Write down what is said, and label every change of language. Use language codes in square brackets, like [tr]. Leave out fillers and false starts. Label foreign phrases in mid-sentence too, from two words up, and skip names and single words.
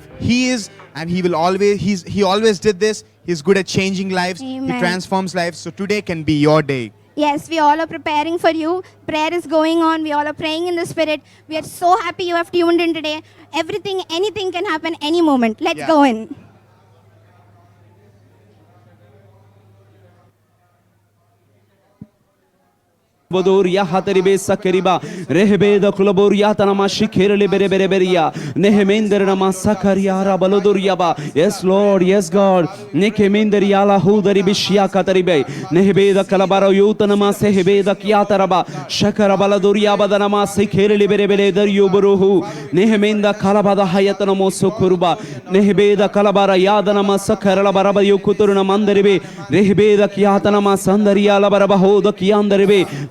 [en] He is, and He will always. He always did this. He's good at changing lives. He Amen. transforms lives. So today can be your day. Yes, we all are preparing for you. Prayer is going on. We all are praying in the spirit. We are so happy you have tuned in today. Anything can happen any moment. Let's Yeah. go in. Bodoria Hateribe Sakariba, Rehebe the Kulaboria Tanamashi Kerele Bereberia, Nehemender Namasakariara Baloduriaba, yes Lord, yes God, Nekemenderiala Hudaribishia Kataribe, Nehebe the Kalabara Yutanama Sehebe the Kiataraba, Shakarabaladuria Badanama Sekere Berebele the Yuburuhu, Nehemenda Kalabada Hayatanamo Sokuruba, Nehebe the Kalabara Yadanama Sakarala Baraba Yukuturna Mandaribe, Rehebe the Kiatanama Sandaria Barabaho the Kiandaribe.